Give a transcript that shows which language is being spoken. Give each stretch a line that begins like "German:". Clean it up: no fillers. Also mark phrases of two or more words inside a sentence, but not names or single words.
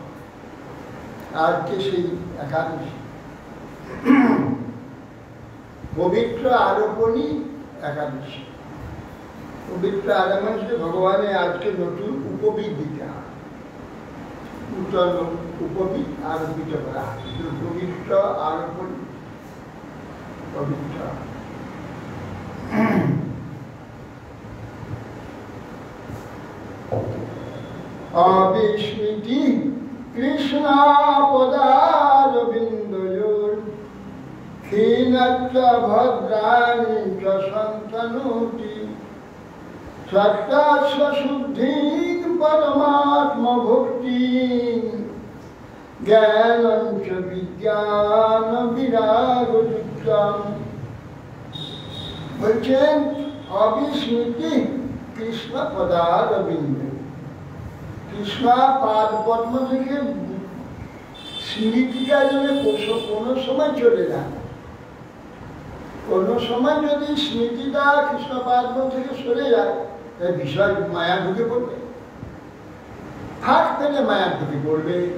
Bangla: আজকে সেই একাদশী, পবিত্র আরোপণী একাদশী। পবিত্র আরোপণী ভগবানের আজকে নতুন উপবীত দিতে হয়, নূতন উপবীত আরোপিত করা হয়। পবিত্র আরোপণী, পবিত্র অবিস্মৃতি কৃষ্ণ
Sanskrit: পদারবিন্দয়োর ক্ষীণত্ব ভদ্রাণি চ সন্তনোতি সত্যাস্ব শুদ্ধিং পরমাত্মভক্তি জ্ঞানঞ্চ বিজ্ঞান বিরাগযুক্তম।
Bangla: বলছেন অবিস্মৃতি কৃষ্ণ পদারবিন্দ, কৃষ্ণ পাদ পদ্ম থেকে স্মৃতিটা যেন কোনো সময় চলে যায়। কোনো সময় যদি স্মৃতিটা কৃষ্ণ পদ্ম থেকে সরে যায়, তাই বিষয় মায়া ঢুকে পড়বে, ফাঁক পেলে মায়া ঢুকে পড়বে।